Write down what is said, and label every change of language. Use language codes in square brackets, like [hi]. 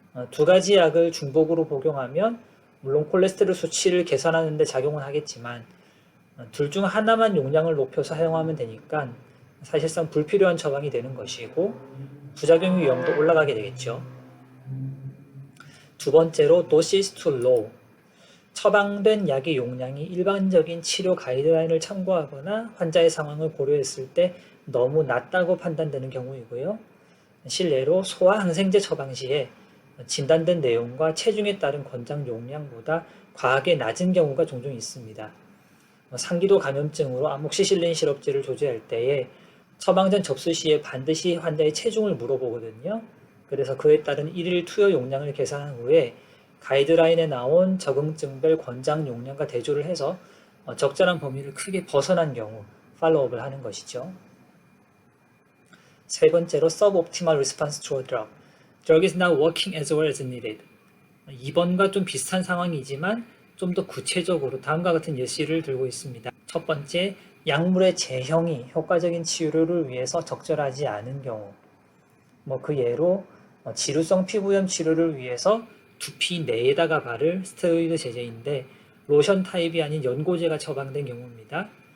[ko] 두 가지 약을 중복으로 복용하면 물론 콜레스테롤 수치를 개선하는 데 작용은 하겠지만 둘 중 하나만 용량을 높여서 사용하면 되니까 사실상 불필요한 처방이 되는 것이고 부작용의 위험도 올라가게 되겠죠. 두 번째로 [en] dosage too low. [ko] 처방된 약의 용량이 일반적인 치료 가이드라인을 참고하거나 환자의 상황을 고려했을 때 너무 낮다고 판단되는 경우이고요. 실례로 소아항생제 처방 시에 진단된 내용과 체중에 따른 권장 용량보다 과하게 낮은 경우가 종종 있습니다. 상기도 감염증으로 아목시실린 시럽제를 조제할 때에 처방전 접수 시에 반드시 환자의 체중을 물어보거든요. 그래서 그에 따른 일일 투여 용량을 계산한 후에 가이드라인에 나온 적응증별 권장 용량과 대조를 해서 적절한 범위를 크게 벗어난 경우 팔로우업을 하는 것이죠. 세 번째로 [en] Suboptimal Response to a Drug. Drug is not working as well as needed. [ko] 2번과 좀 비슷한 상황이지만 좀 더 구체적으로 다음과 같은 예시를 들고 있습니다. 첫 번째, 약물의 제형이 효과적인 치료를 위해서 적절하지 않은 경우. 그 예로 지루성 피부염 치료를 위해서 두피 내에다가 바를 스테로이드 제제인데 로션 타입이 아닌 연고제가 처방된 경우입니다.